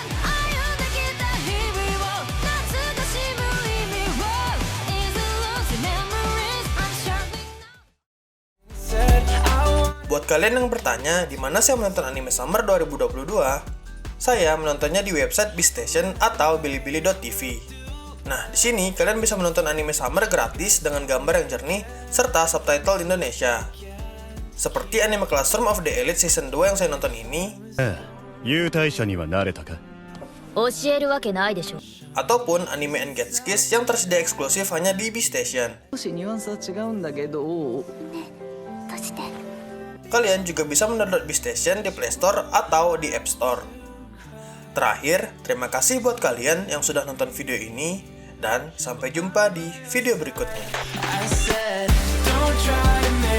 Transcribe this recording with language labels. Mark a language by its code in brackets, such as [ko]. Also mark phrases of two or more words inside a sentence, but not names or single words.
[id] Buat kalian yang bertanya di mana saya menonton anime Summer 2022, saya menontonnya di website Beastation atau bilibili.tv. Nah, di sini kalian bisa menonton anime Summer gratis dengan gambar yang jernih serta subtitle Indonesia. Seperti anime Classroom of the Elite Season 2 yang saya nonton ini, [ja] 優待者にはなれたか教えるわけないでしょ [id] ataupun anime Engage Kiss yang tersedia eksklusif hanya di Beastation. [ja] 少しニュアンスは違うんだけど [id] Kalian juga bisa mendownload Beastation di Play Store atau di App Store. Terakhir, terima kasih buat kalian yang sudah nonton video ini, dan sampai jumpa di video berikutnya. [en] I said, don't try